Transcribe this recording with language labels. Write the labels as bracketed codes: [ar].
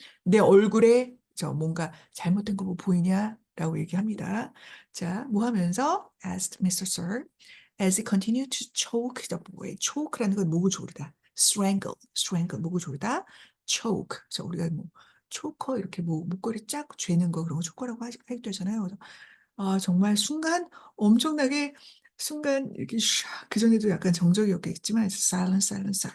[ko] 내 얼굴에 뭔가 잘못된 거 뭐 보이냐? 라고 얘기합니다. 자, 뭐 하면서 [en] asked Mr. Sir as he continued to choke the boy. [ko] choke라는 건 목을 조르다. strangle 목을 조르다. [en] choke. [ko] 그래서 우리가 뭐 초커 이렇게 뭐 목걸이 쫙 죄는 거 그런 거 초커라고 하기도 하잖아요. 그래서 정말 순간 엄청나게 순간 이렇게 그전에도 약간 정적이었겠지만 silence.